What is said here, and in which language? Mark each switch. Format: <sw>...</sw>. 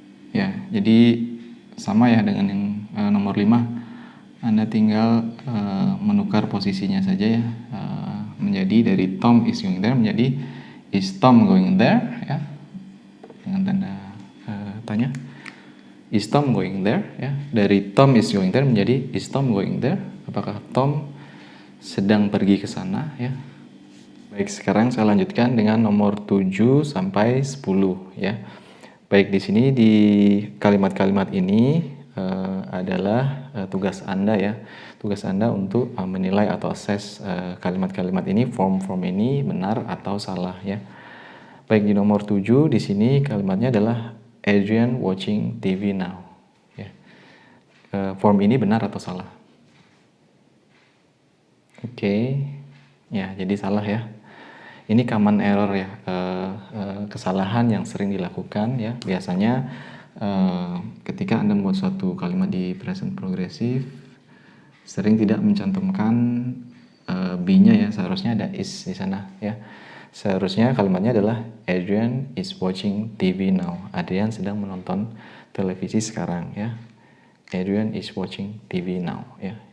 <id>Ya, jadi sama ya dengan yang nomor 5. Anda tinggal menukar posisinya saja ya, menjadi dari</id> <en>Tom is going there</en> <id>menjadi</id> <en>is Tom going there</en> <id>ya, dengan tanda tanya.</id> <en>Is Tom going there ya. Dari Tom is going there menjadi is Tom going there.</en> <id>Apakah Tom sedang pergi ke sana ya. Baik, sekarang saya lanjutkan dengan nomor 7 sampai 10 ya. Baik, di sini di kalimat-kalimat ini adalah tugas Anda ya. Tugas Anda untuk menilai atau assess kalimat-kalimat ini, form-form ini benar atau salah ya. Baik, di nomor 7 di sini kalimatnya adalah</id> <en>Adrian watching TV now.</en> <id>Ya. Form ini benar atau salah? Oke. Ya, jadi salah ya. Ini common error ya, kesalahan yang sering dilakukan ya. Biasanya ketika Anda membuat suatu kalimat di present progressive, sering tidak mencantumkan be-nya ya, seharusnya ada is di sana ya. Seharusnya kalimatnya adalah</id> <en>Adrian is watching TV now.</en> <id>Adrian sedang menonton televisi sekarang ya.</id> <en>Adrian is watching TV now ya.</en>